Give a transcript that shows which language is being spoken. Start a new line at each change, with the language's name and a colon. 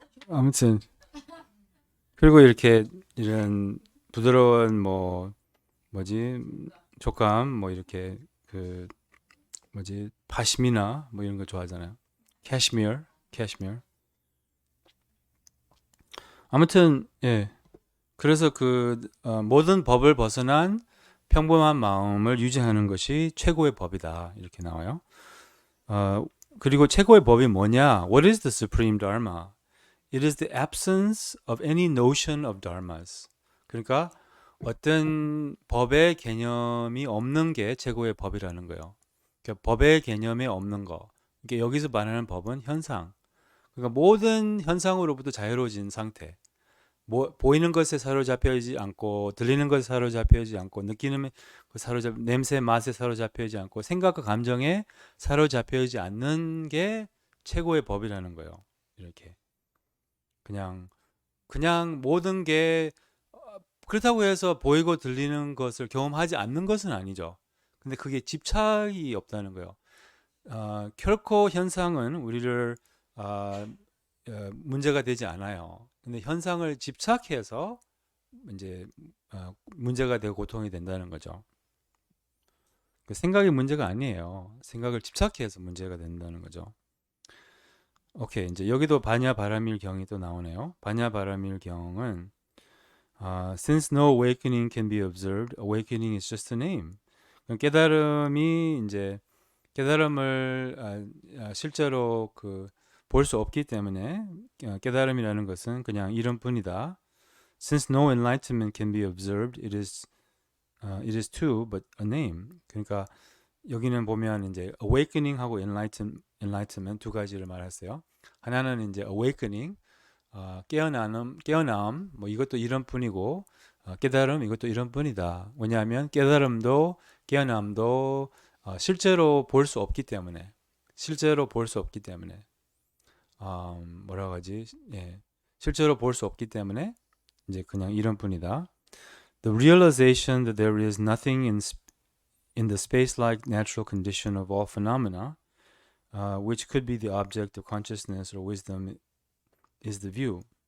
Korean: 아무튼 그리고 이렇게 이런 부드러운 뭐 뭐지 촉감 뭐 이렇게 그 뭐지 파시미나 뭐 이런 거 좋아하잖아요. 캐시미어. 아무튼 예. 그래서 모든 법을 벗어난 평범한 마음을 유지하는 것이 최고의 법이다. 이렇게 나와요. 어, 그리고 최고의 법이 뭐냐?
English: What is the supreme dharma? It is the absence of any notion of dharmas.
Korean: 그러니까 어떤 법의 개념이 없는 게 최고의 법이라는 거예요. 그러니까 법의 개념이 없는 거. 그러니까 여기서 말하는 법은 현상. 그러니까 모든 현상으로부터 자유로워진 상태. 보이는 것에 사로잡혀 있지 않고 들리는 것에 사로잡혀 있지 않고 느끼는 냄새 맛에 사로잡혀 있지 않고 생각과 감정에 사로잡혀 있지 않는 게 최고의 법이라는 거예요. 이렇게 그냥 모든 게 그렇다고 해서 보이고 들리는 것을 경험하지 않는 것은 아니죠. 근데 그게 집착이 없다는 거예요. 결코 현상은 우리를 어, 문제가 되지 않아요. 근데 현상을 집착해서 이제 문제가 되고 고통이 된다는 거죠. 그 생각이 문제가 아니에요. 생각을 집착해서 문제가 된다는 거죠. 오케이. 이제 여기도 바냐 바라밀 경이 또 나오네요.
English: 바냐 바라밀 경은 since no awakening can be observed, awakening is just a name.
Korean: 깨달음이 이제 깨달음을 실제로 그 볼 수 없기 때문에 깨달음이라는 것은 그냥 이름뿐이다.
English: Since no enlightenment can be observed, it is too but a name.
Korean: 그러니까 여기는 보면 이제 awakening하고 enlightenment 두 가지를 말했어요. 하나는 이제 awakening, 깨어남, 뭐 이것도 이름뿐이고 깨달음 이것도 이름뿐이다. 왜냐하면 깨달음도 깨어남도 실제로 볼 수 없기 때문에 뭐라고 하지? 예, 실제로 볼 수 없기 때문에 이제 그냥 이름뿐이다.
English: The realization that there is nothing in the space-like natural condition of all phenomena, which could be the object of consciousness or wisdom, is the view.